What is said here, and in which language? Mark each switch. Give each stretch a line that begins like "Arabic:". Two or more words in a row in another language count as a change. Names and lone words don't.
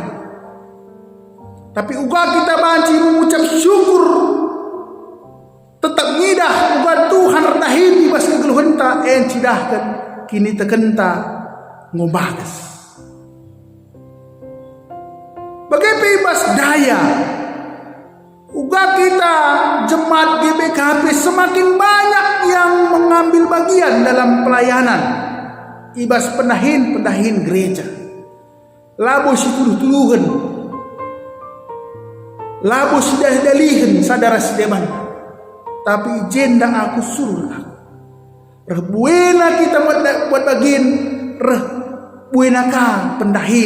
Batak Karo: Tapi uga kita banci
Indonesian: mengucap syukur
Batak Karo: tetap ngidah uga Tuhan rendahin ibas kegeluhenta cidahkan kini tekenta ngobagas.
Indonesian: Bagaimana
Batak Karo: ibas daya uga
Indonesian: kita jemaat GBKP semakin banyak yang mengambil bagian dalam pelayanan
Batak Karo: ibas pendahin gereja labo si tuluh-tuluhan labo si dalihin sadara sideman tapi ijen dah aku suruh aku. Reh buena kita buat bagian, reh buena ka pendahin.